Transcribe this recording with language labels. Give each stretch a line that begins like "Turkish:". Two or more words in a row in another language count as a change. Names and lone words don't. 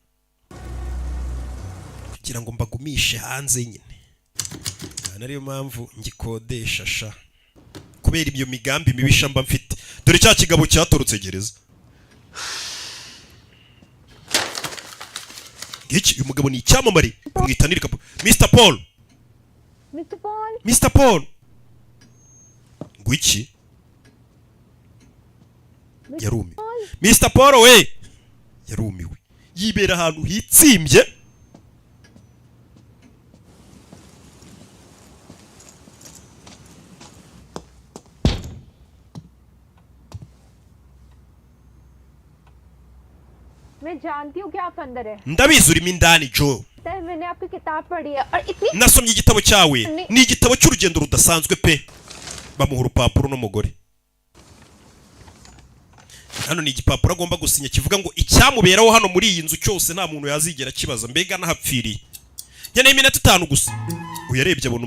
Kinyarwanda: kugira ngo mbagumishe hanze nyine nariyo mpamvu ngikodesha sha kubera ibyo migambi mibisha mba mfite dore cya kigabo cyatorotse gereza iki uyu mugabo ni icyamamare kumwitanira Mr. Paul ngwiki yarumiwe Mr. Paul we yarumiwe yibera ahantu hitsimbye
Hindi: मैं जानती हूँ कि आप अंदर है
Kinyarwanda: ndabizi urimo indani Joe
Hindi: मैंने आपकी किताब पढ़ी है और इतनी
Kinyarwanda: nasomye igitabo cyawe ni igitabo cy'urugendo rudasanzwe pe bamuha urupapuro n'umugore hano ni igipapuro agomba gusinya kivuga ngo icyamuberaho hano muri iyi nzu cyose nta muntu yazigera kibaza mbega nahapfiriye nkeneye iminota 5 gusa uyarebye abona